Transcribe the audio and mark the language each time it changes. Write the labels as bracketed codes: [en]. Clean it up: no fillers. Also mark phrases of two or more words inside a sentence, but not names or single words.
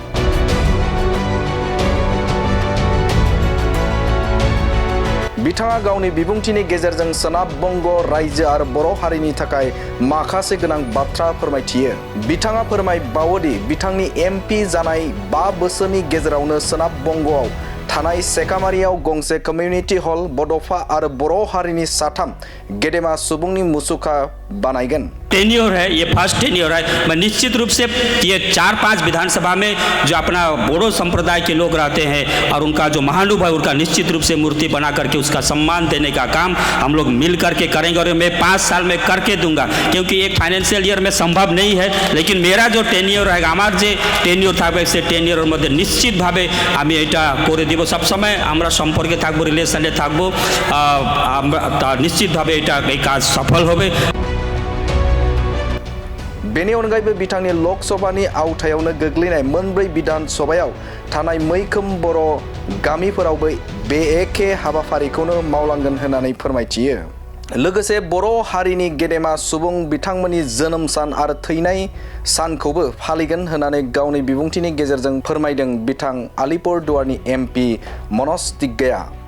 [brx] बिथाङा गावनि बिबुंथिनि गेजेरजों सोनाब बंग रायजो आरो बर' हारिनि थाखाय माखासे गोनां बाथ्रा फोरमायथियो। बिथाङा फोरमायबावोदि बिथांनि एमपि जानाय 5 बोसोरनि गेजेरावनो सोनाब बंगआव थानाय सेखामारियाव गंसे कम्युनिटी हॉल, बड'फा आरो बर' हारिनि साथाम गेदेमा सुबुंनि मुसुखा बानायगोन। [hi] टेन्योर है, ये [en] first tenure [hi] है। मैं निश्चित रूप से ये 4-5 विधानसभा में जो अपना बोडो संप्रदाय के लोग रहते हैं और उनका जो महानुभव है उनका निश्चित रूप से मूर्ति बना करके उसका सम्मान देने का काम हम लोग मिल करके करेंगे और मैं 5 साल में करके दूंगा, क्योंकि एक [en] financial year [hi] में संभव नहीं है। लेकिन मेरा जो टेन्योर है हमार जो टेन्योर [bn] থাকবে সে টেন্योর মধ্যে নিশ্চিতভাবে আমি এটা করে দিব। সবসময় আমরা সম্পর্কে থাকবো, রিলেশনে থাকবো, নিশ্চিতভাবে এটা এই কাজ সফল হবে। [brx] बेनि अनगायैबो बिथांनि लकसभानि आवथायावनो गोग्लैनाय मोनब्रै विधानसभायाव थानाय मैखोम बर' गामिफोरावबो बे एखे हाबाफारिखौनो मावलांगोन होननानै फोरमायथियो। लोगोसे बर' हारिनि गेदेमा सुबुं बिथांमोननि जोनोम सान आरो थैनाय सानखौबो फालिगोन होननानै गावनि बिबुंथिनि गेजेरजों फोरमायदों बिथां आलिपुरदुवारनि एमपि मनज तिग्गाया।